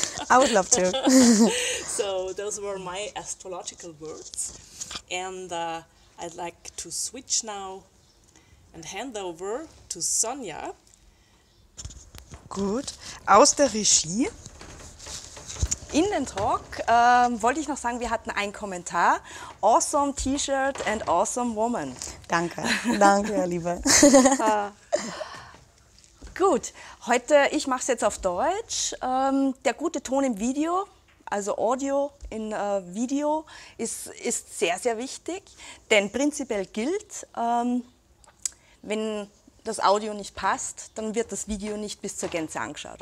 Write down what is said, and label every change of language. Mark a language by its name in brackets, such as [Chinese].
[English] I would love to. So those were my astrological words, and I'd like to switch now and hand over to Sonja. [German] Gut, aus der Regie. In den Talk wollte ich noch sagen, wir hatten einen Kommentar. [English] Awesome T-Shirt and awesome woman. [German] Danke, danke, Herr Liebe. Gut, heute, ich mache es jetzt auf Deutsch. Der gute Ton im Video, also Audio in Video, ist sehr, sehr wichtig. Denn prinzipiell gilt, wenn das Audio nicht passt, dann wird das Video nicht bis zur Gänze angeschaut.